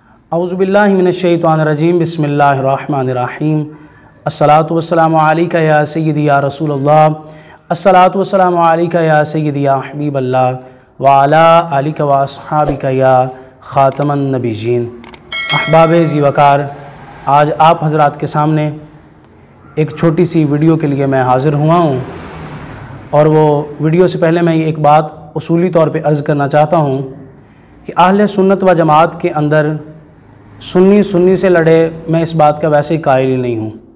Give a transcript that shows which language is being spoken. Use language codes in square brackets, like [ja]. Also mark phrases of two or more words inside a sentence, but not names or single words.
[ar] أعوذ بالله من الشيطان الرجيم بسم الله الرحمن الرحيم الصلاة والسلام عليك يا سيدي يا رسول الله الصلاة والسلام عليك يا سيدي يا حبيب الله وعلى آلك وأصحابك يا خاتم النبيين. [ur] احباب ذی وقار, آج آپ حضرات کے سامنے ایک چھوٹی سی ویڈیو کے لیے میں حاضر ہوا ہوں اور وہ ویڈیو سے پہلے میں ایک بات اصولی طور پہ عرض کرنا چاہتا ہوں کہ اہل سنت و جماعت کے اندر سنی سے لڑے، میں اس بات کا ویسے ہی قائل ہی نہیں ہوں.